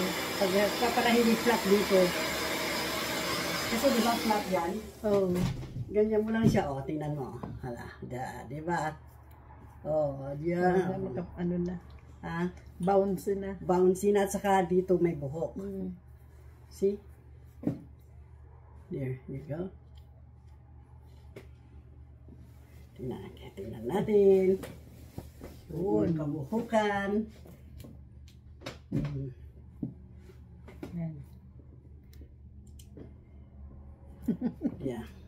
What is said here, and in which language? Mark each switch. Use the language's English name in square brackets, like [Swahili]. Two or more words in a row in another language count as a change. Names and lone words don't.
[Filipino] Para hindi flat dito. Kasi di ba flat yan? Oh. Ganyan mo lang siya. O, tingnan mo. Hala, di ba? O, diyan. Ano na. Ha? Bounce na. Bouncy na at saka dito may buhok. [English] See? There you go. [Filipino] Tingnan natin. Yun, kabuhukan. Yan. [English] Yeah.